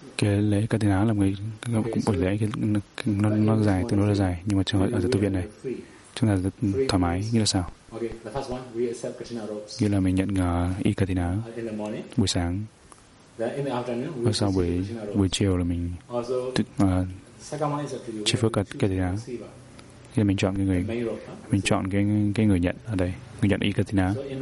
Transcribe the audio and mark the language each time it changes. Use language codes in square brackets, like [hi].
[vi] Cái lễ Katina là một cái cũng buổi lễ nó dài, tương đối là dài, nhưng mà trường hợp ở tu viện này, chúng ta thoải mái như là sao? [en] Okay, the first one, we accept Katina robes. [vi] Như là mình nhận y Katina. [en] In the morning. [vi] Buổi sáng. [en] Then in the afternoon, we receive Katina robes. [vi] Buổi chiều là mình. [en] Also, second one is up to you. [vi] Chỉ phước Katina. Thì mình chọn cái người mình chọn cái người nhận ở đây, người nhận y katina.